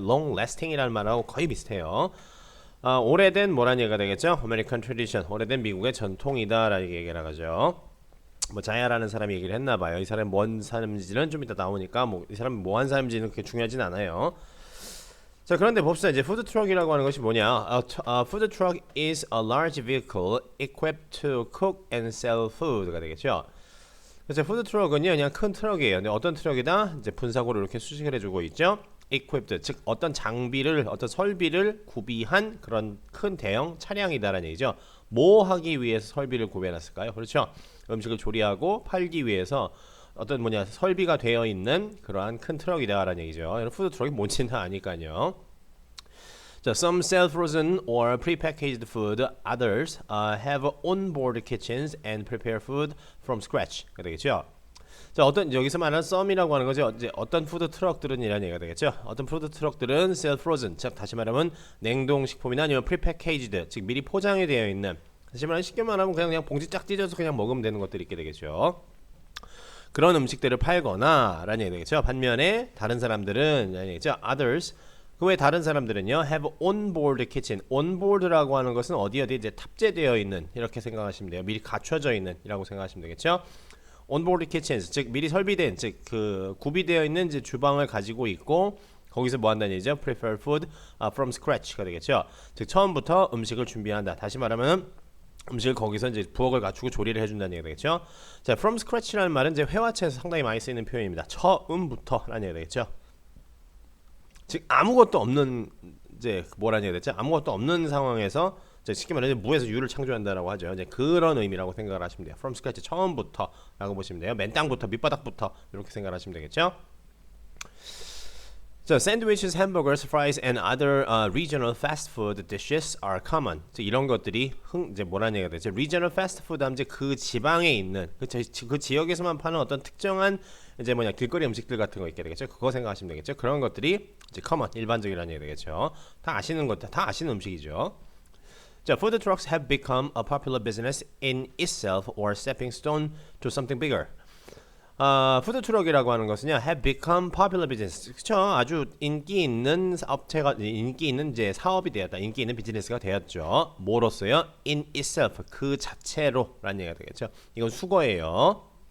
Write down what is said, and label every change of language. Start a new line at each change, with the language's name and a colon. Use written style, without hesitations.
Korean: long-lasting이라는 말하고 거의 비슷해요. 오래된 뭐라는 얘기가 되겠죠?
English: American tradition,
Korean: 오래된 미국의 전통이다라는 얘기를 하죠. 뭐 자야라는 사람이 얘기를 했나봐요. 이 사람이 뭔 사람인지는 좀 이따 나오니까 뭐 이 사람이 뭐한 사람인지는 그렇게 중요하진 않아요. 자, 그런데 봅시다. 이제 푸드 트럭이라고 하는 것이 뭐냐?
English: Food truck is a large vehicle equipped to cook and sell food가
Korean: 되겠죠. 그래서 푸드 트럭은요 그냥 큰 트럭이에요. 근데 어떤 트럭이다? 이제 분사고를 이렇게 수식을 해주고 있죠. equipped, 즉 어떤 장비를, 어떤 설비를 구비한 그런 큰 대형 차량이다라는 얘기죠. 뭐 하기 위해서 설비를 구비해놨을까요? 그렇죠. 음식을 조리하고 팔기 위해서 어떤 설비가 되어 있는 그러한 큰 트럭이다라는 얘기죠. 푸드 트럭이 뭔지는 아니까요.
English: 자, some sell frozen or prepackaged food. Others have onboard kitchens and prepare food from scratch가
Korean: 되겠죠. 자, 여기서 말하는 some이라고 하는 거죠. 이제 어떤 푸드 트럭들은 이라는 얘기가 되겠죠. 어떤 푸드 트럭들은
English: sell frozen,
Korean: 즉 다시 말하면 냉동식품이나 아니면 prepackaged, 즉 미리 포장이 되어 있는, 다시 말하면 쉽게 말하면 그냥 봉지 쫙 찢어서 그냥 먹으면 되는 것들이 있게 되겠죠. 그런 음식들을 팔거나 라는 얘기 되겠죠. 반면에 다른 사람들은 라는 얘기죠. Others, 그 외 다른 사람들은요
English: have onboard kitchen.
Korean: onboard라고 하는 것은 어디 이제 탑재되어 있는, 이렇게 생각하시면 돼요. 미리 갖춰져 있는 이라고 생각하시면 되겠죠. onboard kitchens, 즉 미리 설비된, 즉 그 구비되어 있는 이제 주방을 가지고 있고, 거기서 뭐 한다는 얘기죠?
English: prepare food from scratch가
Korean: 되겠죠. 즉 처음부터 음식을 준비한다. 다시 말하면 음식을 거기서 이제 부엌을 갖추고 조리를 해준다는 얘기가 되겠죠. 자, from scratch라는 말은 이제 회화체에서 상당히 많이 쓰이는 표현입니다. 처음부터라는 얘기가 되겠죠. 즉 아무것도 없는, 이제 뭐라는 얘기가 되겠죠. 아무것도 없는 상황에서 쉽게 말해서 무에서 유를 창조한다라고 하죠. 이제 그런 의미라고 생각을 하시면 돼요. From scratch, 처음부터라고 보시면 돼요. 맨 땅부터, 밑바닥부터 이렇게 생각을 하시면 되겠죠.
English: 자, sandwiches, hamburgers, fries, and other regional fast food dishes are common.
Korean: 이런 것들이 이제 뭐라는 얘기가 되죠? Regional fast food 하면 이제 그 지방에 있는, 그 지역에서만 파는 어떤 특정한 이제 길거리 음식들 같은 거 있게 되겠죠. 그거 생각하시면 되겠죠. 그런 것들이 이제 common, 일반적이라는 얘기가 되겠죠. 다 아시는 것들, 다 아시는 음식이죠.
English: 자, food trucks have become a popular business in itself or stepping stone to something bigger.
Korean: 푸드 트럭이라고 하는 것은요,
English: have become popular business.
Korean: 그쵸? 아주 인기 있는 업체가, 인기 있는 이제 사업이 되었다. 인기 있는 비즈니스가 되었죠. 뭐로서요?
English: In itself,
Korean: 그 자체로라는 얘기가 되겠죠. 이건 수거예요.